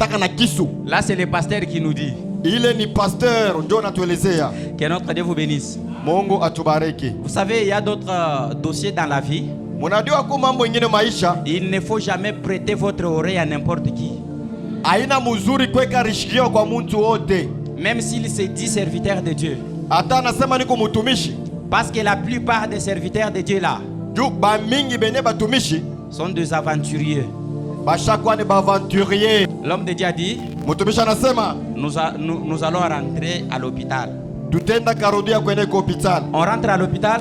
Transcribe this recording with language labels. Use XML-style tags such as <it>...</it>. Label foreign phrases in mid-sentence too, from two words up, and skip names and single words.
<fr>là c'est le pasteur qui nous dit. Il est ni pasteur, que notre Dieu vous bénisse.</fr> <sw>Mungu atubariki.</sw> <fr>Vous savez, il y a d'autres dossiers dans la vie.</fr> <sw>Munajua kwa mambo mengine maisha.</sw> <fr>Il ne faut jamais prêter votre oreille à n'importe qui.</fr> <sw>Haina mzuri kuweka rishikio kwa mtu wote.</sw> <fr>Même s'il se dit serviteur de Dieu.</fr> <sw>Hata anasema niko mtumishi.</sw> <fr>Parce que la plupart des serviteurs de Dieu là sont des aventuriers. L'homme de Dieu a dit, nous allons rentrer à l'hôpital. On rentre à l'hôpital.</fr>